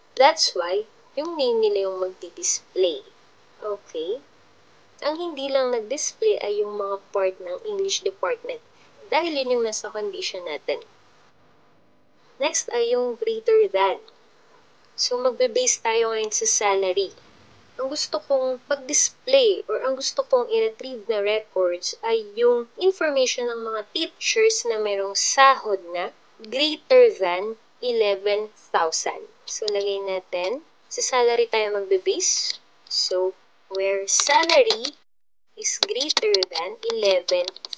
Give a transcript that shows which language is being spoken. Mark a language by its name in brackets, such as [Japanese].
[English] That's why, [Filipino] yung name nila yung magdi-display. [English] Okay? [Filipino] Ang hindi lang nag-display ay yung mga part ng English department. Dahil yun yung nasa condition natin. Next ay yung greater than. So, magbe-base tayo ngayon sa salary. Ang gusto kong pag-display or ang gusto kong i-retrieve na records ay yung information ng mga teachers na mayroong sahod na greater than 11,000. So, lagay natin. Sa salary tayo magbe-base. [English] So, where salary is greater than 11,000.